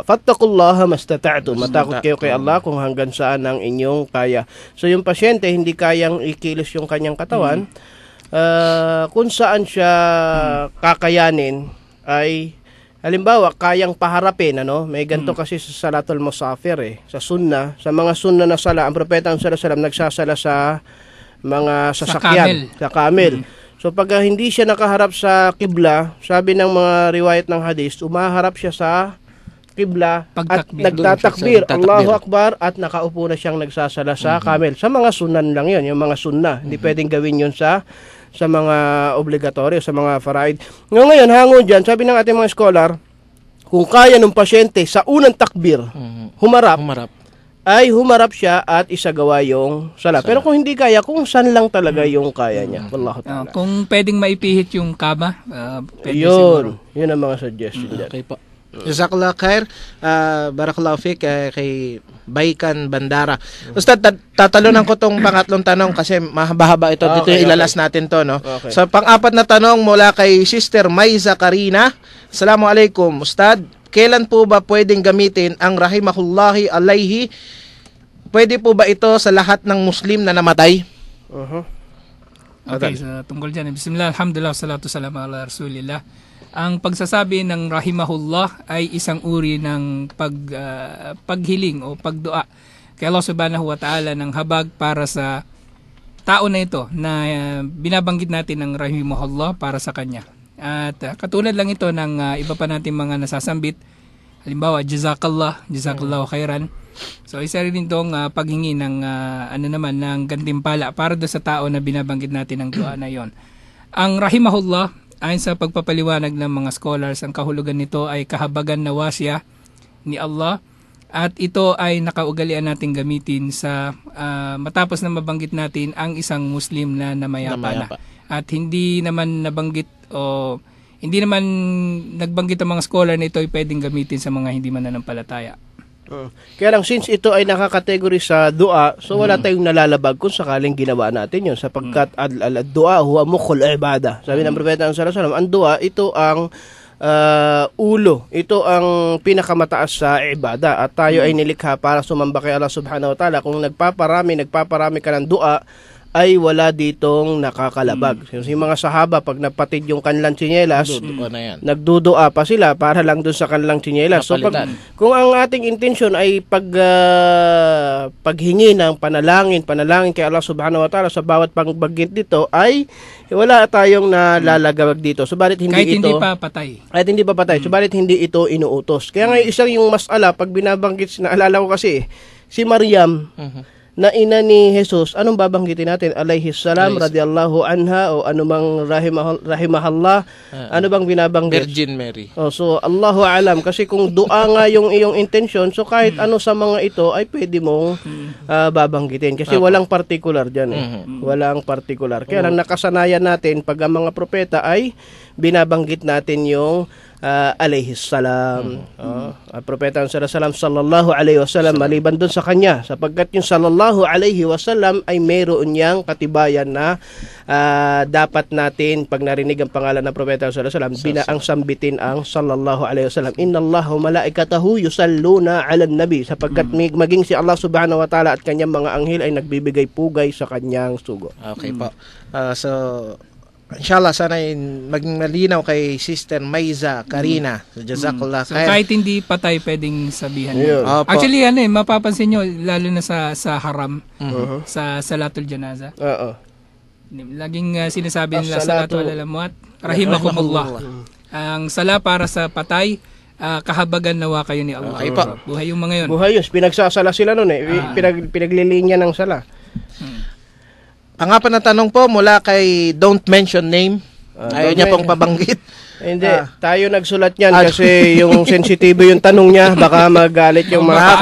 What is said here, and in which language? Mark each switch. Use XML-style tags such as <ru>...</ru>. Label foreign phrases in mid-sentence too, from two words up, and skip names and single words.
<ar>فاتقوا الله ما استطعتم.</ar> <tl>Matakot kayo kay Allah kung hanggang saan ang inyong kaya. So yung pasyente hindi kayang ikilos yung kanyang katawan, kung saan siya kakayanin ay halimbawa kayang paharapin, may ganito kasi sa</tl> <ar>صلاة المسافر</ar> <tl>sa sunna, sa mga sunna na sala, ang propeta</tl> <ar>صلى الله عليه وسلم</ar> <tl>nagsasala sa mga sasakyan, sa camel. So pag hindi siya nakaharap sa kibla, sabi ng mga riwayat ng hadis, umaharap siya sa kibla at nagtatakbir,</tl> <ar>الله أكبر,</ar> <tl>at nakaupo na siyang nagsasala sa camel. Sa mga sunan lang yun, yung mga sunna. Hindi pwedeng gawin yun sa mga obligatorio, sa mga faraid. Ngayon, hango dyan, sabi ng ating mga scholar, kung kaya ng pasyente sa unang takbir, humarap, ay humarap siya at isagawa yung sala. Pero kung hindi kaya, kung saan lang talaga yung kaya niya.</tl> <ar>والله تعالى.</ar> <tl>Kung pwedeng maipihit yung kama, pwede yun. siguro. Yun ang mga suggestion dyan. Okay po.</tl> <ar>جزاك الله خير. بارك الله فيك kay Baikan Bandara.</ar> <tl>Ustad, tatalunan ko tong pangatlong tanong kasi mahaba-haba ito. Dito ilalas natin to, no? Okay. So, pang-apat na tanong mula kay Sister Maiza Karina.</tl> <ar>السلام عليكم، أستاذ.</ar> <tl>Kailan po ba pwedeng gamitin ang</tl> <ar>رحمة الله عليه?</ar> <tl>Pwede po ba ito sa lahat ng Muslim na namatay? Okay, so tungkol dyan.</tl> <ar>بسم الله، الحمد لله، الصلاة والسلام على رسول الله.</ar> <tl>Ang pagsasabi ng rahimahullah ay isang uri ng paghiling o pagdua kay Allah</tl> <ar>سبحانه وتعالى</ar> <tl>ng habag para sa tao na ito na binabanggit natin ng rahimahullah para sa kanya. At katulad lang ito ng iba pa natin mga nasasambit. Halimbawa,</tl> <ar>جزاك الله خيرا.</ar> <tl>So isa rin itong paghingi ng ng gantimpala para do sa tao na binabanggit natin ng dua na yon. Ang rahimahullah, ayon sa pagpapaliwanag ng mga scholars, ang kahulugan nito ay kahabagan na wasya ni Allah, at ito ay nakaugalian nating gamitin sa matapos na mabanggit natin ang isang Muslim na namayapa na. At hindi naman nabanggit o hindi naman nagbanggit ang mga scholar na ito ay pwedeng gamitin sa mga hindi mananampalataya. Kaya lang, since ito ay nakakategory sa dua, so wala tayong nalalabag kung sakaling ginawa natin yun, sapagkat</tl> <ar>الدعاء هو مخ العبادة.</ar> <tl>Sabi ng propeta</tl> <ar>صلى الله عليه وسلم,</ar> <tl>ang dua, ito ang ulo, ito ang pinakamataas sa ibada, at tayo ay nilikha para sumamba kay Allah</tl> <ar>سبحانه وتعالى.</ar> <tl>Kung nagpaparami ka ng dua, ay wala ditong nakakalabag. Yung mga sahaba, pag napatid yung kanilang tsinelas, nagdudua pa sila para lang doon sa kanilang tsinelas. So kung ang ating intention ay paghingi ng panalangin kay Allah</tl> <ar>سبحانه وتعالى</ar> <tl>sa bawat pangbanggit dito, ay wala tayong nalalagawag dito. Subalit kahit hindi pa patay. Subalit hindi ito inuutos. Kaya nga isang yung mas'ala, pag binabanggit, naalala ko kasi, si Maryam, na ina ni Jesus, anong babanggitin natin?</tl> <ar>عليه السلام، رضي الله عنها,</ar> <tl>o anumang rahimahallah, ano bang binabanggit? Virgin Mary. So,</tl> <ar>الله أعلم,</ar> <tl>kasi kung dua nga yung iyong intention, so kahit ano sa mga ito, ay pwede mong babanggitin. Kasi walang particular dyan. Walang particular. Kaya lang nakasanayan natin, pag ang mga propeta ay binabanggit natin yung</tl> <ar>عليه السلام. Propeta صلى الله عليه وسلم,</ar> <tl>maliban doon sa kanya, sapagkat yung</tl> <ar>صلى الله عليه وسلم</ar> <tl>ay mayroon niyang katibayan na dapat natin, pag narinig ang pangalan ng propeta</tl> <ar>صلى الله عليه وسلم,</ar> <tl>binaang sambitin ang</tl> <ar>صلى الله عليه وسلم. إن الله وملائكته يصلون على النبي,</ar> <tl>sapagkat maging si Allah</tl> <ar>سبحانه وتعالى</ar> <tl>at kanyang mga anghel ay nagbibigay pugay sa kanyang sugo. Okay po. So inshallah, sana maging malinaw kay Sister Maiza Karina. So,</tl> <ar>جزاك الله خير.</ar> <tl>So, kahit hindi patay, pwedeng sabihan. Actually, mapapansin nyo, lalo na sa haram, sa</tl> <ar>صلاة الجنازة.</ar> <tl>Laging sinasabi nila,</tl> <ar>الصلاة على الأموات، رحمكم الله.</ar> <tl>Ang sala para sa patay, kahabagan nawa kayo ni Allah. Okay po. Buhay yung mga yun. Buhay yun. Pinagsasala sila nun pinaglilinya ng sala. Ang apat na tanong po mula kay Don't Mention Name. Ayaw niya pong pabanggit. Hindi, tayo nagsulat yan kasi yung sensitibo yung tanong niya, baka magalit yung mga</tl>